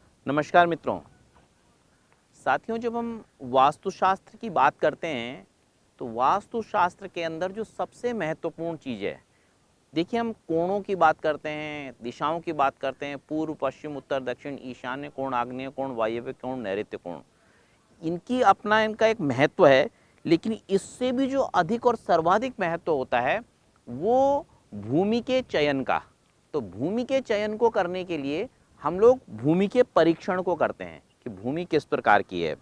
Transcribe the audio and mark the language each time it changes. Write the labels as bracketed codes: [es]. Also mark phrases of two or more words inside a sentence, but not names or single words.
[hi] नमस्कार मित्रों। साथियों, जब हम वास्तुशास्त्र की बात करते हैं तो वास्तुशास्त्र के अंदर जो सबसे महत्वपूर्ण चीज़ है, देखिए हम कोणों की बात करते हैं, दिशाओं की बात करते हैं, पूर्व पश्चिम उत्तर दक्षिण ईशान्य कोण, आग्नेय कोण, वायव्य कोण, नैऋत्य कोण। इनकी अपना इनका एक महत्व है, लेकिन इससे भी जो अधिक और सर्वाधिक महत्व होता है वो भूमि के चयन का। तो भूमि के चयन को करने के लिए हम लोग भूमि के परीक्षण को करते हैं कि भूमि किस प्रकार की है।